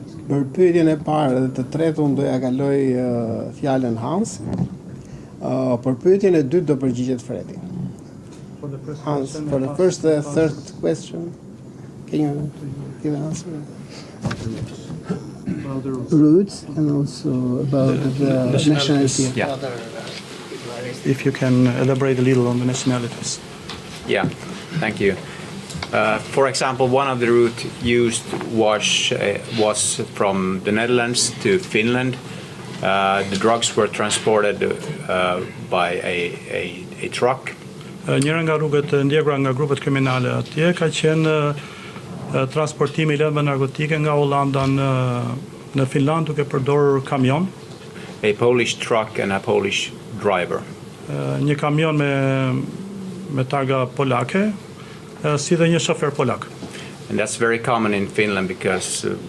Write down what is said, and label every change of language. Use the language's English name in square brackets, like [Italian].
[Albanian] Për pyetjen e parë dhe të tretë unë doja kaloj fjalën Hansit. Për pyetjen e dytë do përgjigjet Fredi. [English] Hans, for the first and third question, can you give an answer? Roots and also about the nationality. Yeah. If you can elaborate a little on the nationalities. Yeah, thank you. For example, one of the routes used was from the Netherlands to Finland. The drugs were transported by a truck. [Albanian] Njëra nga rrugët e ndjekura nga grupet kriminale atje ka qenë transportimi i lëndëve narkotike nga Hollanda në Finland duke përdorur kamion. [English] A Polish truck and a Polish driver. [Albanian] Një kamion me targa polake, si dhe një shofer polak. [English] And that's very common in Finland because